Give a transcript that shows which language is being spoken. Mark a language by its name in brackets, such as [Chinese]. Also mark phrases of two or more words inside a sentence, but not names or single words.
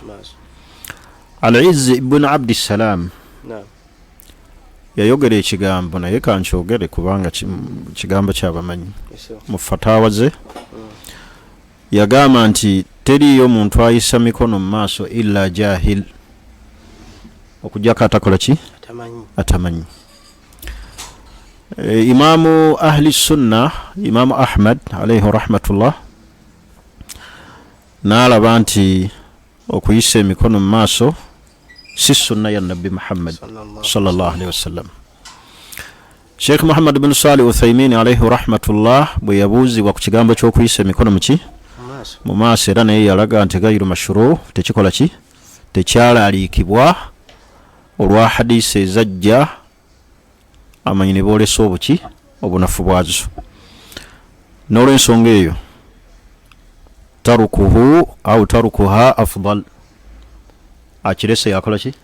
[Ganda] Al-Izz ibn Abdissalam yayogera ekigambo, naye kankyogere kubanga kigambo kyabamanyi. Mu fatawa ze yagamba nti teriyo muntu ayisa mikono mu maaso [Arabic] إلا جاهل, [Ganda] okujjako atakola ki? Atamanyi. Imamu [Arabic] أهل السنة [Ganda] Imamu Ahmad [Arabic] عليه رحمة الله [Ganda] n'alaba nti okuyisa emikono mu maaso si sunna ya Nabbi Muhammad [Arabic] صلى الله عليه وسلم. [Ganda] Sheikh Muhammad bin Salih Uthaymin [Arabic] عليه رحمة الله [Ganda] bwe yabuuzibwa ku kigambo ky'okuyisa emikono mu maaso era naye yalaga nti [Arabic] غير مشروع', [Ganda] tekikola ki? Tekyalaalikibwa olwa hadisi ezajja amanyi ne boolesa obuki? Obunafu bwazo. N'olw'ensonga eyo [Arabic] تركه أو تركها أفضل, [Ganda] akirese yakola ki?